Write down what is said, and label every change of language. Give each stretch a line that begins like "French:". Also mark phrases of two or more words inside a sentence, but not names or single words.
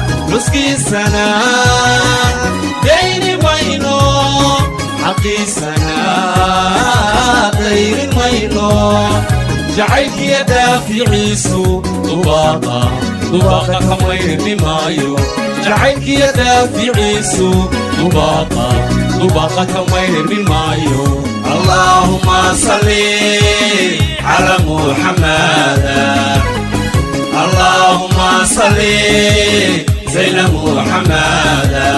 Somali: Ruskiisana dayni mayno, xaqiisana dayni mayno. Jacaylkiya daaficiisu dubaaqa, dubaaqa ka mayrmi maayo. Jacaylkiya daaficiisu dubaaqa, dubaaqa ka mayrmi maayo.
Arabic: اللهم صل على محمد. اللهم صل زين محمد